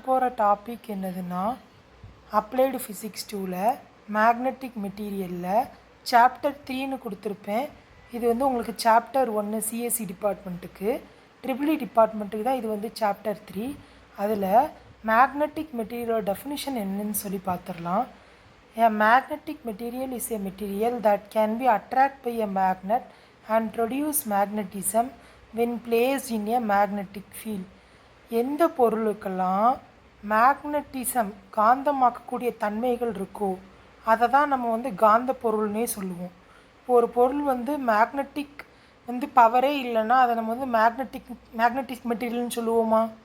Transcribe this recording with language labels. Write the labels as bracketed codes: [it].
[ta] போகிற டாபிக் என்னதுன்னா applied physics 2ல் மேக்னெட்டிக் மெட்டீரியலில் சாப்டர் 3ன்னு கொடுத்துருப்பேன். இது வந்து உங்களுக்கு சாப்டர் 1 சிஎஸ்சி டிபார்ட்மெண்ட்டுக்கு, ட்ரிபிள்இ டிபார்ட்மெண்ட்டுக்கு தான் இது வந்து சாப்டர் 3. அதில் மேக்னெட்டிக் மெட்டீரியலோட டெஃபினிஷன் என்னன்னு சொல்லி பார்த்துடலாம். [en] A magnetic material is a material that can be attracted by a magnet and produce magnetism when placed in a magnetic field. [ta] எந்த பொருளுக்கெல்லாம் மேக்னட்டிசம் காந்தமாக்கக்கூடிய தன்மைகள் இருக்கோ அதை தான் நம்ம வந்து காந்த பொருள்னே சொல்லுவோம். இப்போ ஒரு பொருள் வந்து மேக்னட்டிக் வந்து பவரே இல்லைன்னா அதை நம்ம வந்து மேக்னட்டிக் மெட்டீரியல்னு சொல்லுவோமா?